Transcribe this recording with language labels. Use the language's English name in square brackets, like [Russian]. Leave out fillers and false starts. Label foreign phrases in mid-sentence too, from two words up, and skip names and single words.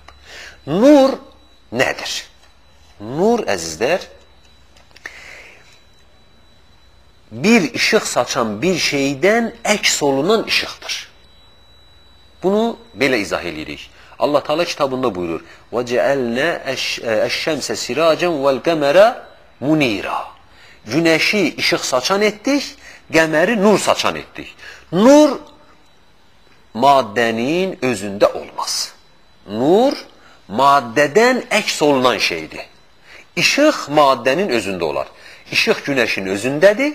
[Azerbaijani] Nur nədir? Nur, əzizlər, bir işıq saçan bir şeydən əks olunan işıqdır. Bunu belə izah edirik. Allah Teala kitabında buyurur: [Arabic] وَجَعَلْنَا الشَّمْسَ سِرَاجًا وَالْقَمَرَ مُنِيرًا. [Azerbaijani] Güneşi işıq saçan etdik, qəməri nur saçan etdik. Nur maddənin özündə olmaz. Nur maddədən əks olunan şeydir. İşıq maddənin özündə olar. İşıq güneşin özündədir.